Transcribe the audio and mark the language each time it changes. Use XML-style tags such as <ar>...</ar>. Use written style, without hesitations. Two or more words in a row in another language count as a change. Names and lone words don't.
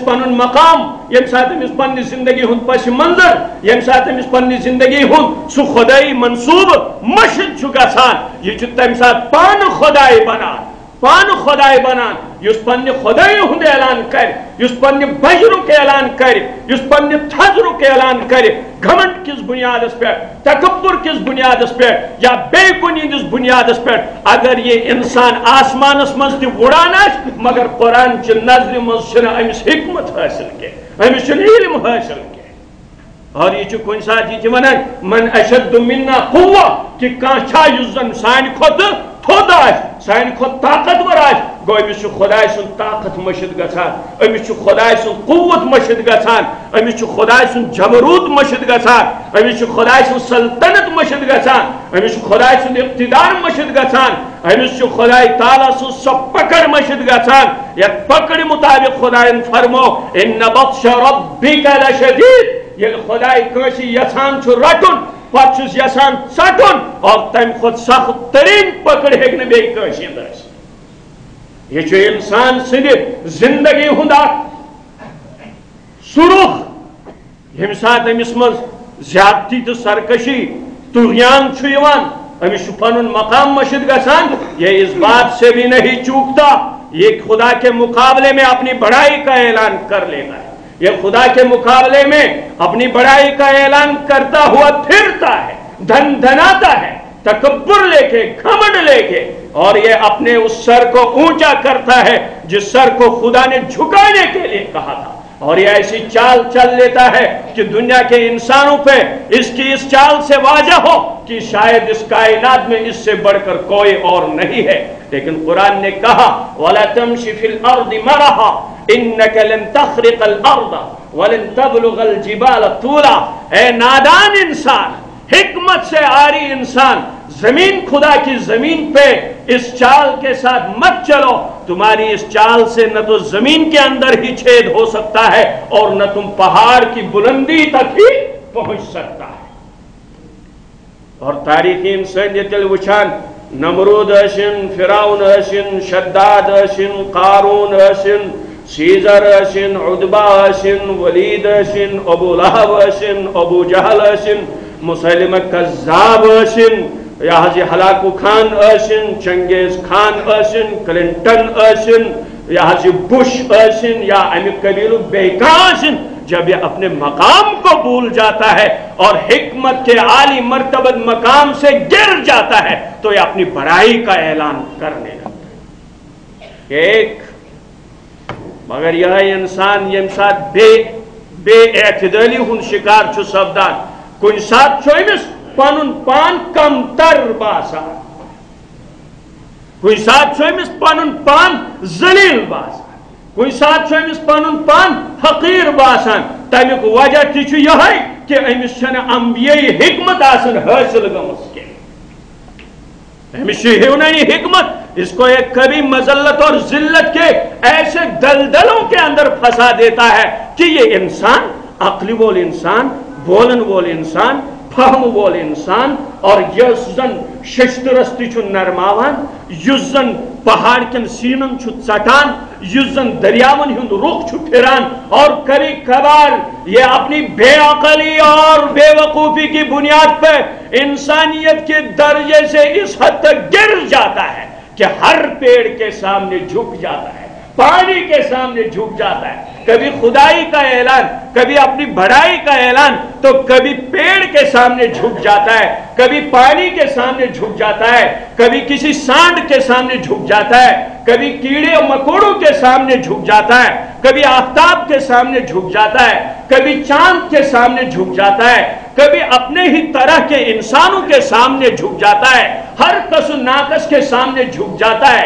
<ks>پن مقام، یم سات امس پنہ زندگی ہند پس منظر، یم سات امس پنہ زندگی ہند سہ خدائی منصوب مشد گژھان، یہ تمہ سات پان خدائے بنان، پان خدائے بنان یس پنہ خدائی ہند اعلان کر، یس پنہ بجرک اعلان کر، یس پنہ تھزرک اعلان کر، گھمنڈ کس بنیادس پہ، تکبر کس بنیادس پہ یا بے کن ہندس بنیادس پہ. اگر یہ انسان آسمانس مز تہ وڑان آس مگر قرآن چہ نظر مز چھنہ امس حکمت حاصل کی، امس چھنہ علم حاصل کی. اور یہ کن سات یہ ونان</ks> <ar>من اشد منا قوہ</ar> <ks>کہ کان چھا یس زن سانہ کھت تھوٚد آسہِ، سانہِ کھۄتہٕ طاقتور آسہِ، گوٚو أمِس چھُ خۄداے سُنٛد طاقت مٔشِد گژھان، أمِس چھُ خۄداے سُنٛد قوت مٔشِد گژھان، أمِس چھُ خۄداے سُنٛد جبروٗت مٔشِد گژھان، أمِس چھُ خۄداے سُنٛد سلطنت مٔشِد گژھان، أمِس چھُ خۄداے سُنٛد اقتدار مٔشِد گژھان، أمِس چھُ خۄداے تعالیٰ سٕنٛز سۄ پکڑ مٔشِد گژھان یتھ پکڑِ مُطابق خۄدایَن فرمو</ks> <ar>اِنَّ بطشَ رَبِّکَ لَشَدیٖد.</ar> <ks>ییٚلہِ خۄداے کٲنٛسہِ یژھان چھُ رٹُن پتہٕ چھُس یژھان ژٹُن اور تمہِ کھۄتہٕ سخت ترین پکڑ ہیٚکہِ نہٕ بیٚیہِ کٲنٛسہِ ہِنٛد ٲسِتھ. یہ چھُ انسان سٕنٛدِ زندگی ہُنٛد اکھ سُرُخ ییٚمہِ ساتہٕ أمِس منٛز زیادتی تہٕ سرکشی طغیان چھُ یِوان، أمِس چھُ پنُن مقام مٔشِد گژھان.</ks> <ur>یہ اس بات سے بھی نہیں چوکتا، یہ خدا کے مقابلے میں اپنی بڑائی کا اعلان کر لیتا ہے، یہ خدا کے مقابلے میں اپنی بڑائی کا اعلان کرتا ہوا پھرتا ہے، دھن دھناتا ہے، تکبر لے کے، گھمنڈ لے کے، اور یہ اپنے اس سر کو اونچا کرتا ہے جس سر کو خدا نے جھکانے کے لیے کہا تھا. اور یہ ایسی چال چل لیتا ہے کہ دنیا کے انسانوں پہ اس کی اس چال سے واضح ہو کہ شاید اس کائنات میں اس سے بڑھ کر کوئی اور نہیں ہے. لیکن قرآن نے کہا</ur> <ar>وَلَا تَمْشِ فِي الْأَرْضِ مَرَحًا إِنَّكَ لَن تَخْرِقَ الْأَرْضَ وَلَن تَبْلُغَ الْجِبَالَ طُولًا.</ar> <ur>اے نادان انسان، حکمت سے عاری انسان، زمین خدا کی زمین پہ اس چال کے ساتھ مت چلو. تمہاری اس چال سے نہ تو زمین کے اندر ہی چھید ہو سکتا ہے اور نہ تم پہاڑ کی بلندی تک ہی پہنچ سکتا ہے.</ur> <ks>اور تاریخی انسانیت وچھان نمرود ٲسِن، فرعون ٲسِن، شداد ٲسِن، قارون ٲسِن، سیزر ٲسِن، عتبہ ٲسِن، ولید ٲسِن، ابو لہب ٲسِن، ابو جہل ٲسِن، مسلمہ کذاب ٲسِن، یا حضی ہلاکو خان ٲسِن، چنگیز خان ٲسِن، کلنٹن ٲسِن، یا حضی بش ٲسِن، یا امی قبیلو بیکا ٲسِن.</ks> <ur>جب یہ اپنے مقام کو بھول جاتا ہے اور حکمت کے عالی مرتبہ مقام سے گر جاتا ہے تو یہ اپنی بڑائی کا اعلان کرنے لگتا ہے.</ur> <ks>ایک مگر یہ انسان یم ساتھ بے اعتدالی ہن شکار چھُ سپدان. کن سات چھُ أمِس پنن پان کمتر باسان، کن سات چھُ أمِس پنن پان ذلیل باسان، کن سات چھُ أمِس پنن پان حقیر باسان. تمیُک وجہ تہِ چھُ یہے کہ أمِس چھنہٕ انبیائی حکمت آسن حٲصِل گٔمٕژ کینٛہہ. أمِس چھُ ہیونانی حکمت،</ks> <ur>اس کو ایک کبھی مذلت اور ذلت کے ایسے دلدلوں کے اندر پھنسا دیتا ہے کہ یہ انسان</ur> <ks>عقل وول انسان، بولن وول انسان، فہم وول انسان، اور یس زن ششترس تہِ چھُ نرماوان، یس زن پہاڑ کن سینن چھُ ژٹان، یس زن دریاون ہند رخ چھُ پھران،</ks> <ur>اور کبھی کبھار یہ اپنی بے عقلی اور بے وقوفی کی بنیاد پہ انسانیت کے درجے سے اس حد تک گر جاتا ہے کہ ہر پیڑ کے سامنے جھک جاتا ہے، پانی کے سامنے جھک جاتا ہے. کبھی خدائی کا اعلان، کبھی اپنی بڑائی کا اعلان، تو کبھی پیڑ کے سامنے جھک جاتا ہے، کبھی پانی کے سامنے جھک جاتا ہے، کبھی کسی سانڈ کے سامنے جھک جاتا ہے، کبھی کیڑے اور مکوڑوں کے سامنے جھک جاتا ہے، کبھی آفتاب کے سامنے جھک جاتا ہے، کبھی چاند کے سامنے جھک جاتا ہے، کبھی اپنے ہی طرح کے انسانوں کے سامنے جھک جاتا ہے، ہر کس و ناقص کے سامنے جھک جاتا ہے.</ur>